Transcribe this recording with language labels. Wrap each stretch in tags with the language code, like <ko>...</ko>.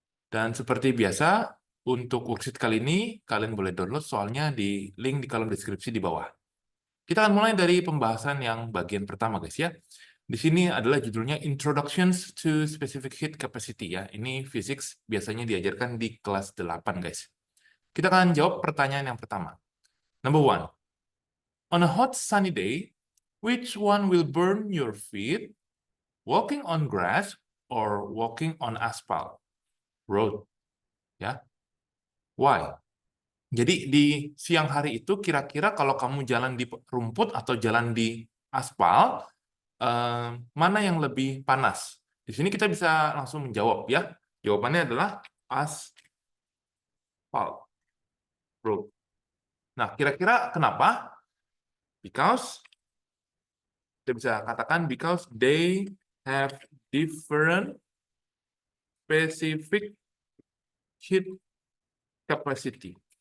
<id>Dan seperti biasa, untuk worksheet kali ini kalian boleh download soalnya di link di kolom deskripsi di bawah. Kita akan mulai dari pembahasan yang bagian pertama guys ya. Di sini adalah judulnya Introductions to Specific Heat Capacity ya. Ini physics biasanya diajarkan di kelas 8 guys. Kita akan jawab pertanyaan yang pertama.</id> <en>Number one, on a hot sunny day, which one will burn your feet? Walking on grass or walking on asphalt road?</en> <id>Ya, why? Jadi di siang hari itu kira-kira kalau kamu jalan di rumput atau jalan di aspal, mana yang lebih panas? Di sini kita bisa langsung menjawab ya. Jawabannya adalah asphalt road. Nah, kira-kira kenapa?</id> <en>Because</en> <id>kita bisa katakan</id> <en>because they have different specific heat capacity.</en>